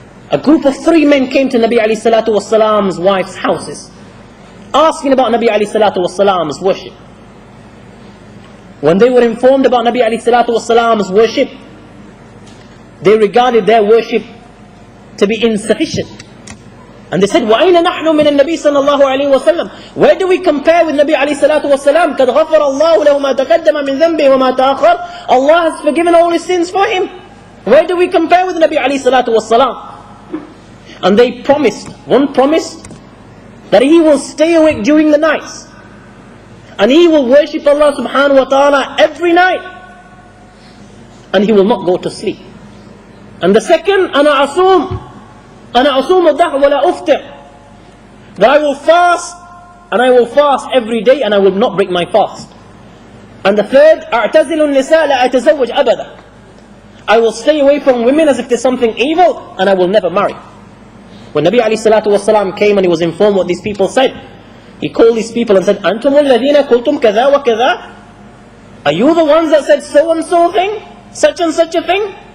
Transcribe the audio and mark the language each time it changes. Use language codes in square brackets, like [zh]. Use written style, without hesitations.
[en] A group of 3 men came to Nabi alayhi salatu wasalam's wife's houses, asking about Nabi alayhi salatu wasalam's worship. When they were informed about Nabi alayhi salatu wasalam's worship, they regarded their worship to be insufficient. And they said, [ar] وَأَيْنَ نَحْنُ مِنَ النَّبِي صَلَّى اللَّهُ عَلَيْهِ وَسَلَّمَ. [en] Where do we compare with Nabi alayhi salatu wasalam? [ar] قَدْ غَفَرَ اللَّهُ لَهُ مَا تَقَدَّمَ مِنْ ذَنْبِهِ وَمَا تَأَخَّرَ. [en] Allah has forgiven all his sins for him. Where do we compare with Nabi alayhi salatu wasalam? And they promised, one promised that he will stay awake during the nights, and he will worship Allah subhanahu wa ta'ala every night, and he will not go to sleep. And the second, [ar] أَنَا أَصُومُ الدَّهْرَ وَلَا أُفْتِرُ. [en] That I will fast, and I will fast every day, and I will not break my fast. And the third, [ar] أَعْتَزِلُ النِّسَاءَ لَا أَتَزَوَّجْ أَبَدًا. [en] I will stay away from women as if there's something evil, and I will never marry. When Nabi alayhi salatu wasalam came and he was informed what these people said, he called these people and said, [ar] أَنْتُمُ الَّذِينَ قُلْتُمْ كَذَا وَكَذَا. [en] Are you the ones that said so and so thing, such and such a thing?